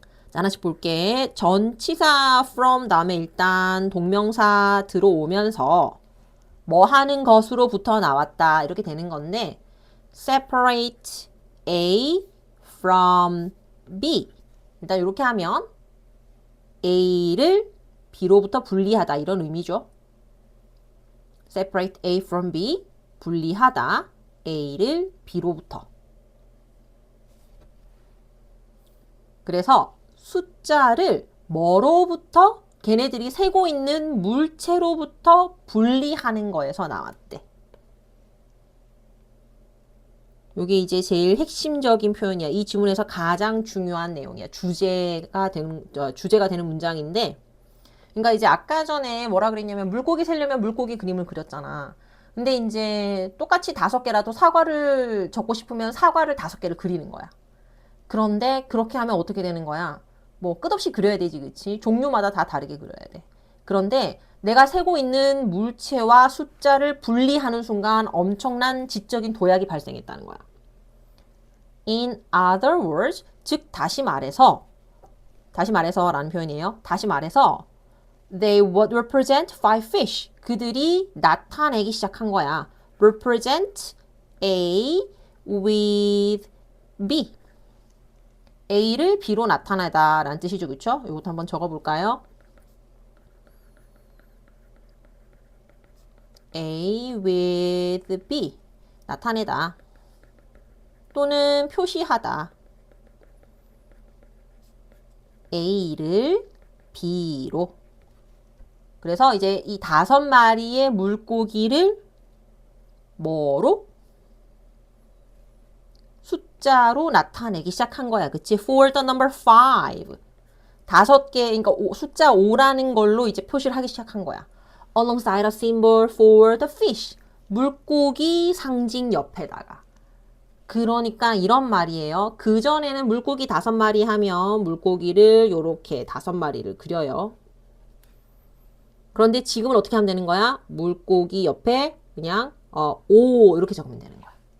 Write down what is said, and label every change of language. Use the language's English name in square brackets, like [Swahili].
[Korean] 자, 하나씩 볼게. 전치사 from 다음에 일단 동명사 들어오면서 뭐 하는 것으로부터 나왔다 이렇게 되는 건데 [English] separate A from B. [Korean] 일단 이렇게 하면 A를 B로부터 분리하다 이런 의미죠. [English] separate A from B, [Korean] 분리하다 A를 B로부터. 그래서 숫자를 뭐로부터? 걔네들이 세고 있는 물체로부터 분리하는 거에서 나왔대. 이게 이제 제일 핵심적인 표현이야. 이 지문에서 가장 중요한 내용이야. 주제가 되는 문장인데, 그러니까 이제 아까 전에 뭐라 그랬냐면 물고기 세려면 물고기 그림을 그렸잖아. 근데 이제 똑같이 5개라도 사과를 적고 싶으면 사과를 5개를 그리는 거야. 그런데 그렇게 하면 어떻게 되는 거야? 뭐 끝없이 그려야 되지, 그치? 종류마다 다 다르게 그려야 돼. 그런데 내가 세고 있는 물체와 숫자를 분리하는 순간 엄청난 지적인 도약이 발생했다는 거야. [English] In other words, [Korean] 즉 다시 말해서 라는 표현이에요. 다시 말해서 [English] they would represent five fish. [Korean] 그들이 나타내기 시작한 거야. [English] represent A with B. [Korean] A를 B로 나타내다 라는 뜻이죠. 그쵸? 이것도 한번 적어볼까요? [English] A with B. [Korean] 나타내다. 또는 표시하다. A를 B로. 그래서 이제 이 5마리의 물고기를 뭐로? 숫자로 나타내기 시작한 거야. 그치? [English] For the number 5. [Korean] 5개, 그러니까 숫자 5라는 걸로 이제 표시를 하기 시작한 거야. [English] Alongside a symbol for the fish. [Korean] 물고기 상징 옆에다가. 그러니까 이런 말이에요. 그전에는 물고기 5마리 하면 물고기를 요렇게 5마리를 그려요. 그런데 지금은 어떻게 하면 되는 거야? 물고기 옆에 그냥 5 이렇게 적으면 되는 거야.